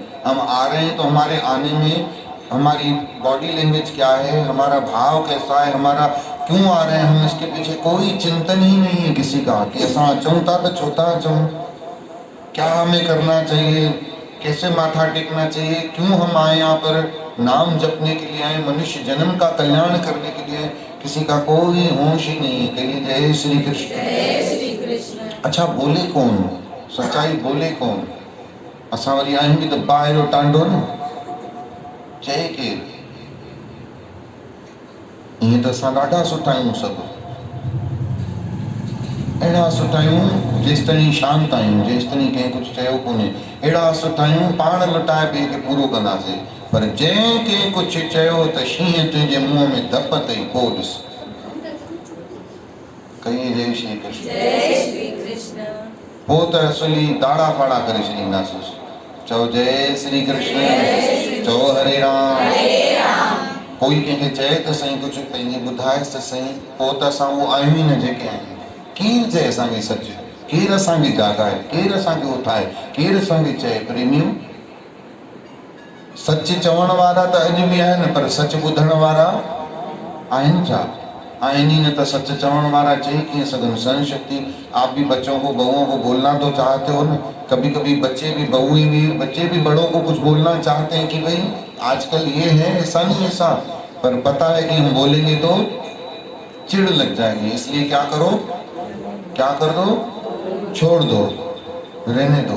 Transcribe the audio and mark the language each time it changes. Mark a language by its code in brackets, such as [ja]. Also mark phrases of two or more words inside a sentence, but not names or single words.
[hi] हम आ रहे हैं तो हमारे आने में हमारी बॉडी लैंग्वेज क्या है, हमारा भाव कैसा है, हमारा क्यों आ रहे हैं हम, इसके पीछे कोई चिंतन ही नहीं है किसी का कि ऐसा अचूता तो छोटा अचूं, क्या हमें करना चाहिए, कैसे माथा टेकना चाहिए, क्यों हम आए यहाँ पर। नाम जपने के लिए आए, मनुष्य जन्म का कल्याण करने के लिए। किसी का कोई होश ही नहीं है। कहिए जय श्री कृष्ण। अच्छा, बोले कौन? सच्चाई बोले कौन? [sd] असां वरी आहियूं बि त ॿाहिरियों टांडो न चए केरु। ईअं त असां ॾाढा सुठा आहियूं, सभु अहिड़ा सुठा आहियूं जेसिताईं शांति आहियूं, जेसिताईं कंहिं कुझु चयो कोन्हे। अहिड़ा सुठा आहियूं, पाण लुटाए ॿिए खे पूरो कंदासीं। पर जंहिंखे कुझु चयो त शींहं तुंहिंजे मुंहं में धप अथई पोइ ॾिस। कई [hi] जय श्री कृष्ण। जय श्री कृष्ण। [sd] पोइ त असली दाड़ा फाड़ा करे छॾींदासीं। चओ [hi] जय श्री कृष्ण। [sd] चओ हरे राम। कोई कंहिंखे चए त साईं कुझु पंहिंजी ॿुधाएसि त साईं, पोइ त असां उहो आहियूं ई न जेके आहियूं। केरु चए असांखे सच, केरु असांखे जाॻाए, केरु असांखे उथाए, केरु असांखे चए प्रेमियूं। सच चवण वारा त अॼु बि आहिनि, पर सच ॿुधण वारा आहिनि छा? आहिनि ही न त सच चवण वाला चई कीअं सघन। [hi] सहन शक्ति। आप भी बच्चों को, बहुओं को बोलना तो चाहते हो ना। कभी कभी बच्चे भी, बहुएं भी, बच्चे भी बड़ों को कुछ बोलना चाहते हैं कि भाई आजकल ये है, ऐसा नहीं ऐसा, पर पता है कि हम बोलेंगे तो चिढ़ लग जाएगी। इसलिए क्या करो, क्या कर दो, छोड़ दो, रहने दो।